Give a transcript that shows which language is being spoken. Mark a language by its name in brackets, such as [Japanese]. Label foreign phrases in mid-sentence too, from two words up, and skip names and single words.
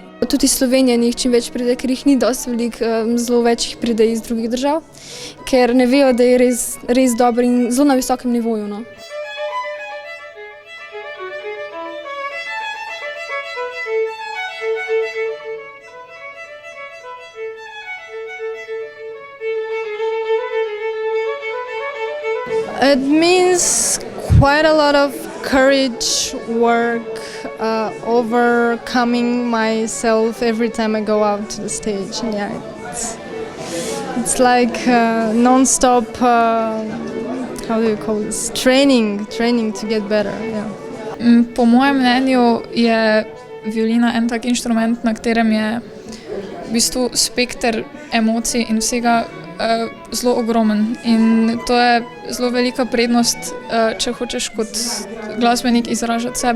[Slovenian] Tudi iz Slovenije njih čim več pride, ker jih ni dosti veliko, zelo več jih pride iz drugih držav, ker ne vejo, da je res dobro in zelo na visokem nivoju. [English] It means quite a lot of courage, work, overcoming myself every time I go out to the stage. And yeah, it's like non-stop, how do you call this? Training to get better. Yeah. [Slovenian] Po mojem mnenju je violina en tak inštrument, na katerem je v bistvu spekter emocij in vsega zelo ogromen, in to je zelo velika prednost, če hočeš kot glasbenik izražati sebe.